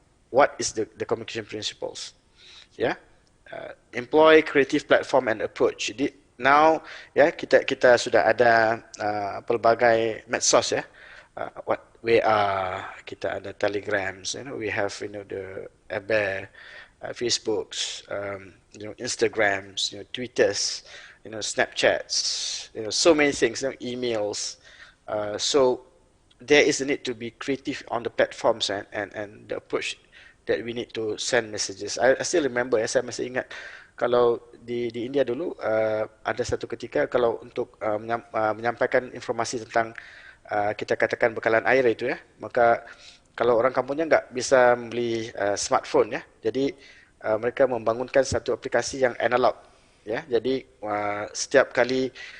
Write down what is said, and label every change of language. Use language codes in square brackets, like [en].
[en] What is the communication principles? Ya, employ creative platform and approach. [id] Jadi now ya, kita sudah ada pelbagai medsos ya. [en] What WA, kita ada Telegrams, we have the Bear, Facebooks, Instagrams, Twitters, Snapchats, so many things, emails. So there is a need to be creative on the platforms and the approach that we need to send messages. [id] I still remember, saya masih ingat kalau di India dulu ada satu ketika kalau untuk menyampaikan informasi tentang kita katakan bekalan air itu ya, maka kalau orang kampungnya nggak bisa membeli smartphone ya, jadi mereka membangunkan satu aplikasi yang analog ya, jadi setiap kali